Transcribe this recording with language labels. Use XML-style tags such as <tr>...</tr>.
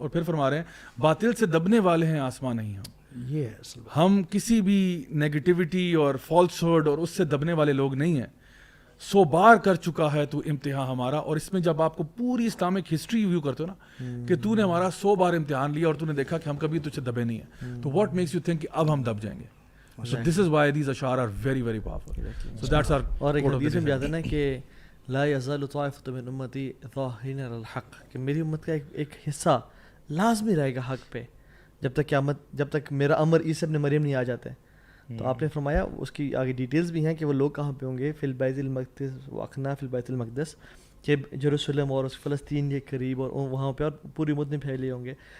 <ur>اور پھر فرما رہے ہیں باطل سے دبنے والے ہیں آسمان نہیں ہم کسی بھی نیگیٹیوٹی اور فالس ہڈ اور اس سے دبنے والے لوگ نہیں ہیں. 100 بار کر چکا ہے تو امتحان ہمارا. اور اس میں جب آپ کو پوری اسلامک ہسٹری ویو کرتے ہو نا کہ تو نے ہمارا 100 بار امتحان لیا اور تو نے دیکھا کہ ہم کبھی تجھ سے دبے نہیں ہیں,</ur> <en>تو what makes you think</en> <ur>کہ اب ہم دب جائیں گے.</ur> <en>So this is why these ashar are very very powerful. So that's our</en> <ur>اور ایک حدیث میں آتا ہے نا کہ</ur> <ar>لا یزال طائفۃ من امتی ظاہرین علی الحق,</ar> <ur>کہ میری امت کا ایک حصہ لازمی رہے گا حق پہ جب تک قیامت, جب تک میرا امر عیسی ابن مریم نہیں آ جاتے. تو آپ نے فرمایا اس کی آگے ڈیٹیلز بھی ہیں کہ وہ لوگ کہاں پہ ہوں گے,</ur> <ar>فی البیت المقدس واقنا فی البیت المقدس,</ar> <ur>کہ جیروسلم اور فلسطین کے قریب اور وہاں پہ, اور پوری امت میں پھیلے ہوں گے.</ur>